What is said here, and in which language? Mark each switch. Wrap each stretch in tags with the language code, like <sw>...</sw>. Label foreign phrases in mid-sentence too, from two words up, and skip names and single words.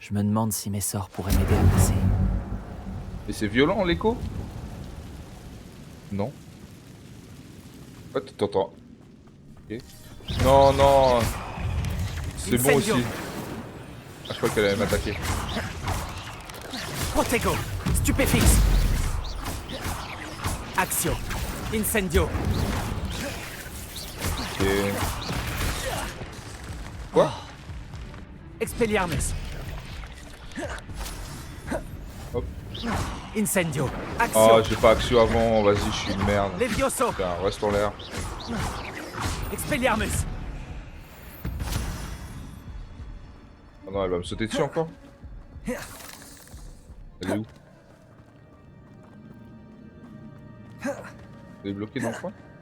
<fr>Je me demande si mes sorts pourraient m'aider à passer. Et c'est violent l'écho? Non. Ah, tu t'entends. Ok. Non, non. C'est bon aussi. Incendio. Ah, je crois qu'elle allait m'attaquer. Protego. Stupéfixe. Axio. Incendio. Ok. Quoi? Expelliarmus. Hop. Incendio. Ah, Axio. j'ai pas Axio avant. Vas-y, je suis une merde. Levioso. Putain, reste en l'air. Expelliarmus. Ah non, elle va me sauter dessus encore. Elle est où? Elle est bloquée dans le coin?</fr>